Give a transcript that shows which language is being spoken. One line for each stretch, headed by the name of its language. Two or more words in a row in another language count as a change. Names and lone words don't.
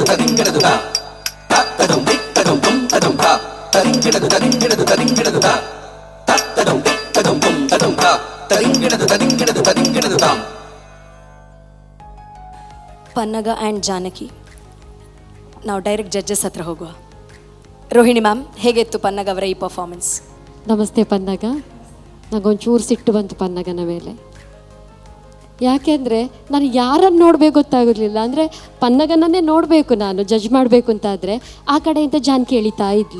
Kannada: ತರಿಂಗಿಡದು ತಾ ತತ್ತದಂ ದಿತ್ತದಂ ತುಂ ತದಂ ತಾ ತರಿಂಗಿಡದು ತರಿಂಗಿಡದು ತರಿಂಗಿಡದು ತಾ ತತ್ತದಂ ದಿತ್ತದಂ ತುಂ ತದಂ ತಾ ತರಿಂಗಿಡದು ತರಿಂಗಿಡದು ತರಿಂಗಿಡದು ತಾ. ಪನ್ನಗ ಆ್ಯಂಡ್ ಜಾನಕಿ, ನಾವು
English: direct judges
Kannada: ಹತ್ರ ಹೋಗುವ. ರೋಹಿಣಿ ಮ್ಯಾಮ್, ಹೇಗಿತ್ತು ಪನ್ನಗ ಅವರ ಈ ಪರ್ಫಾರ್ಮೆನ್ಸ್? ನಮಸ್ತೆ ಪನ್ನಗ. ನನಗೊಂಚೂರು ಸಿಟ್ಟು ಬಂತು ಪನ್ನಗನ ಮೇಲೆ. ಯಾಕೆಂದರೆ ನಾನು ಯಾರನ್ನು ನೋಡಬೇಕು ಗೊತ್ತಾಗೋದಿಲ್ಲ. ಅಂದರೆ ಪನ್ನಗನನ್ನೇ ನೋಡಬೇಕು ನಾನು ಜಡ್ಜ್ ಮಾಡಬೇಕು ಅಂತಾದರೆ, ಆ ಕಡೆಯಿಂದ ಜಾನಕಿ ಎಳಿತಾ ಇದ್ಲು.